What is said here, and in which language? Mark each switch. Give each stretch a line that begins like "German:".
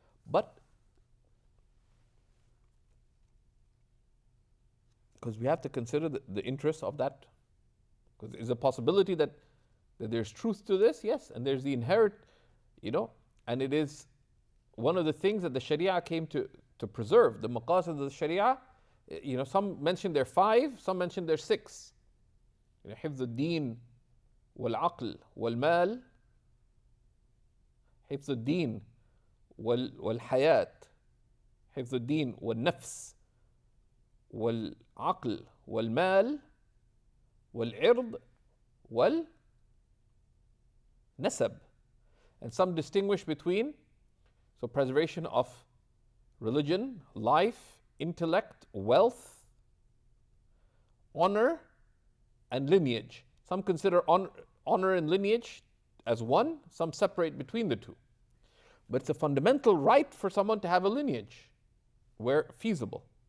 English: But because we have to consider the interests of that, because there's a possibility that there's truth to this, yes, and there's the inherent, and it is one of the things that the Sharia came to preserve. The maqasid of the Sharia, some mention there 5, some mention there 6.
Arabic: حفظ الدين والعقل والمال, حفظ الدين والحياة, حفظ الدين والنفس والعقل والمال والعرض والنسب.
English: And some distinguish between, so preservation of religion, life, intellect, wealth, honor, and lineage. Some consider honor and lineage as one, some separate between the two. But it's a fundamental right for someone to have a lineage where feasible.